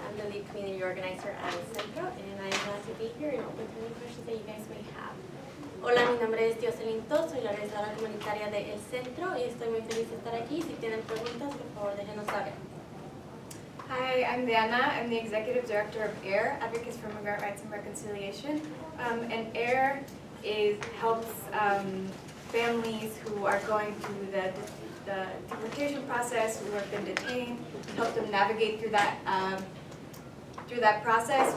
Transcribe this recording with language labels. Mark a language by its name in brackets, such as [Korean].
[English] I'm the lead community organizer at El Centro, and I'm glad to be here and open to any questions that you guys may have. [Spanish] Hola, mi nombre es Theoslin Todd, soy la organizadora comunitaria de El Centro y estoy muy feliz de estar aquí. Si tienen preguntas, por favor, déjenos saber. [English] Hi, I'm Diana. I'm the Executive Director of AIR, Advocates for Immigrant Rights and Reconciliation. And AIR helps families who are going through the deportation process, who have been detained, help them navigate through that process.